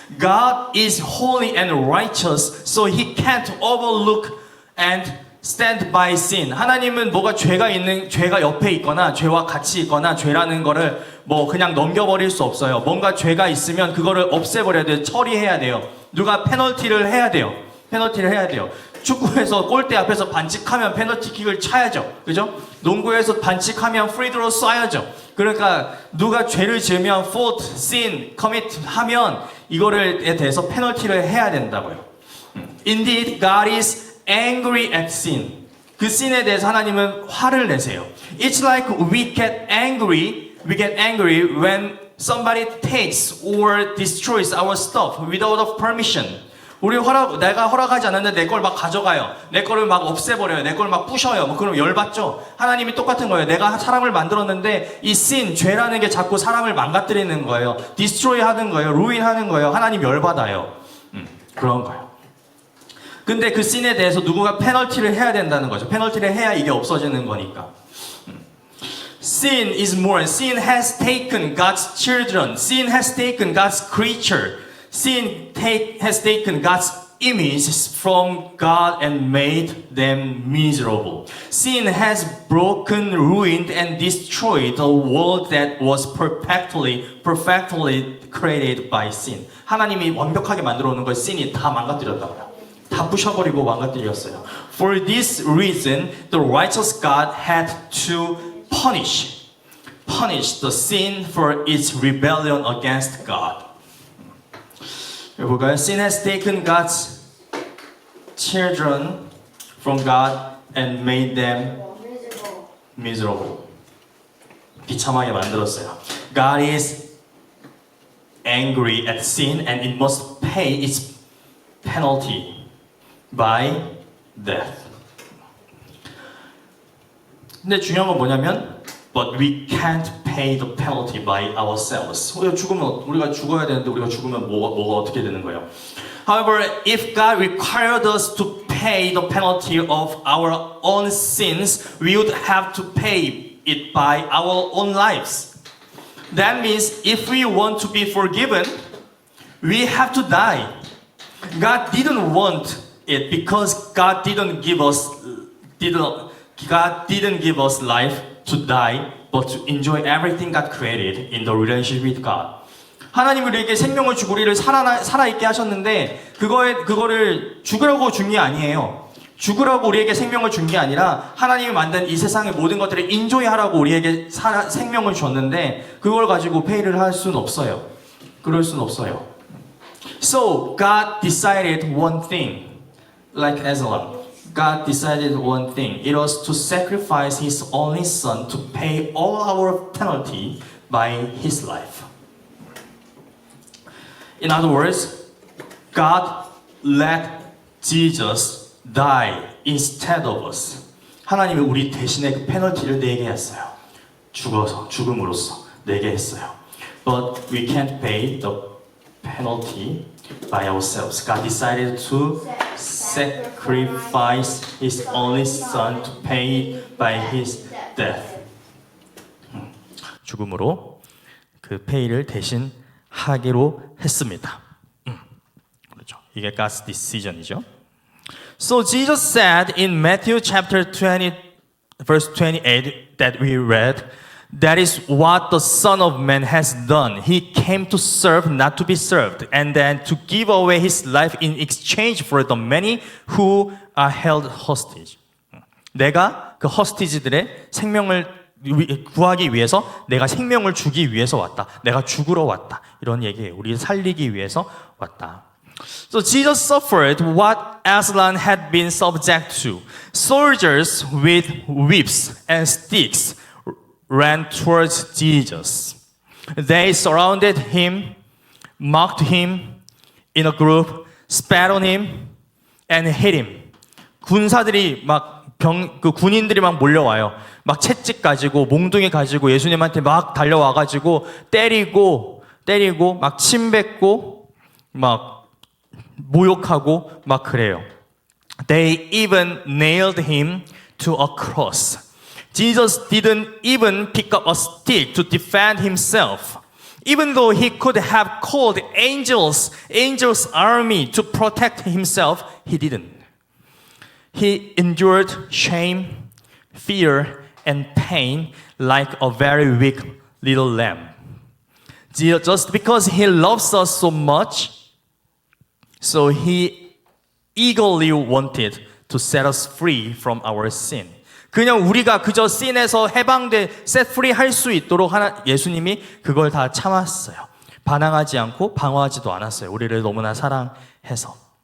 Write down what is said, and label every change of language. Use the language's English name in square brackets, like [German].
[English] God is holy and righteous, so He can't overlook and stand by sin. [Korean] 하나님은 죄가 옆에 있거나 죄와 같이 있거나 죄라는 거를 그냥 넘겨버릴 수 없어요. 뭔가 죄가 있으면 그거를 없애버려야 돼요. 처리해야 돼요. 누가 페널티를 해야 돼요. 축구에서 골대 앞에서 반칙하면 페널티킥을 차야죠. 그죠? 농구에서 반칙하면 프리드로 쏴야죠. 그러니까 누가 죄를 지으면 [English] fault, sin, commit [Korean] 하면 이거를에 대해서 페널티를 해야 된다고요. [English] Indeed, God is angry at sin. [Korean] 그 sin에 대해서 하나님은 화를 내세요. [English] It's like we get angry when somebody takes or destroys our stuff without permission. [Korean] 내가 허락하지 않았는데 내 걸 막 가져가요. 내 거를 막 없애버려요. 내 걸 막 부셔요. 뭐 그럼 열받죠? 하나님이 똑같은 거예요. 내가 사람을 만들었는데 이 sin, 죄라는 게 자꾸 사람을 망가뜨리는 거예요. destroy 하는 거예요. ruin 하는 거예요. 하나님 열받아요. 그런 거예요. 근데 그 sin에 대해서 누군가 페널티를 해야 된다는 거죠. 페널티를 해야 이게 없어지는 거니까. [English] Sin is more. Sin has taken God's children. Sin has taken God's creature. Sin has taken God's images from God and made them miserable. Sin has broken, ruined, and destroyed the world that was perfectly created by sin. [Korean] 하나님이 완벽하게 만들어 놓은 걸 sin이 다 망가뜨렸다고요. 다 부셔버리고 망가뜨렸어요. [English] For this reason, the righteous God had to punish the sin for its rebellion against God. [Korean] 볼까요? [English] Sin has taken God's children from God and made them miserable. [Korean] 비참하게 만들었어요. [English] God is angry at sin and it must pay its penalty by death. [Korean] 근데 중요한 건 뭐냐면 [English] But we can't pay the penalty by ourselves. [Korean] 우리가 죽어야 되는데 우리가 죽으면 뭐가 어떻게 되는 거예요? [English] However, if God required us to pay the penalty of our own sins, we would have to pay it by our own lives. That means if we want to be forgiven, we have to die. God didn't want it because God didn't give us life to die, but to enjoy everything God created in the relationship with God. [Korean] 하나님이 우리에게 생명을 주고 우리를 살아있게 하셨는데 그거를 죽으라고 준 게 아니에요. 죽으라고 우리에게 생명을 준 게 아니라 하나님이 만든 이 세상의 모든 것들을 인조이하라고 우리에게 생명을 줬는데 그걸 가지고 페이를 할 수는 없어요. 그럴 수는 없어요. [English] So God decided one thing, like Aslan. God decided one thing. It was to sacrifice His only Son to pay all our penalty by His life. In other words, God let Jesus die instead of us. [Korean] 하나님이 우리 대신에 그 페널티를 내게 했어요. 죽음으로써 내게 했어요. [English] But we can't pay the penalty by ourselves. God decided to sacrifice His only Son to pay by His death. [Korean] 죽음으로 그 페이를 대신 하기로 했습니다. 그렇죠. 이게 [English] God's decision이죠. So Jesus said in Matthew chapter 20, verse 28 that we read, that is what the Son of Man has done. He came to serve, not to be served, and then to give away His life in exchange for the many who are held hostage. [Korean] 내가 그 hostage들의 생명을 구하기 위해서 내가 생명을 주기 위해서 왔다. 내가 죽으러 왔다. 이런 얘기예요. 우리를 살리기 위해서 왔다. [English] So Jesus suffered what Aslan had been subject to. Soldiers with whips and sticks ran towards Jesus. They surrounded him, mocked him in a group, spat on him, and hit him. [Korean] 군사들이 군인들이 막 몰려와요. 막 채찍 가지고 몽둥이 가지고 예수님한테 막 달려와가지고 때리고 막 침뱉고 막 모욕하고 막 그래요. [English] They even nailed him to a cross. Jesus didn't even pick up a stick to defend himself. Even though he could have called angels' army to protect himself, he didn't. He endured shame, fear, and pain like a very weak little lamb. Just because he loves us so much, so he eagerly wanted to set us free from our sin. [Korean] 그냥 우리가 그저 sin에서 [English] set free [Korean] 할 수 있도록 예수님이 그걸 다 참았어요. 반항하지 않고 방어하지도 않았어요. 우리를 너무나 사랑해서.